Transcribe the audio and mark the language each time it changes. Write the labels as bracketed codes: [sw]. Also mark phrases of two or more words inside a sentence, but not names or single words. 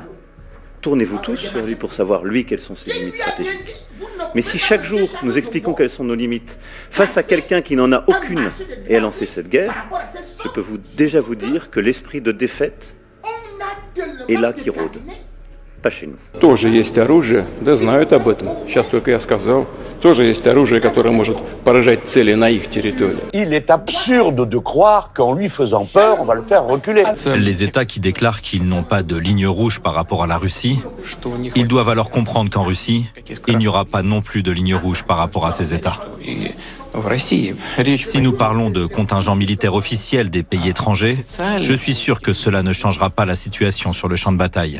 [fr] Tournez-vous tous sur lui pour savoir, lui, quelles sont ses limites stratégiques. Mais si chaque jour, nous expliquons quelles sont nos limites, face à quelqu'un qui n'en a aucune et a lancé cette guerre, je peux déjà vous dire que l'esprit de défaite est là qui rôde. Pas chez nous. [ru] Тоже есть оружие, да знают об этом. Сейчас только я сказал. Тоже есть оружие, которое может поражать цели на их территории. [fr] Il est absurde de croire qu'en lui faisant peur, on va le faire reculer. Les États qui déclarent qu'ils n'ont pas de ligne rouge par rapport à la Russie, ils doivent alors comprendre qu'en Russie, il n'y aura pas non plus de ligne rouge par rapport à ces États. Si nous parlons de contingents militaires officiels des pays étrangers, je suis sûr que cela ne changera pas la situation sur le champ de bataille.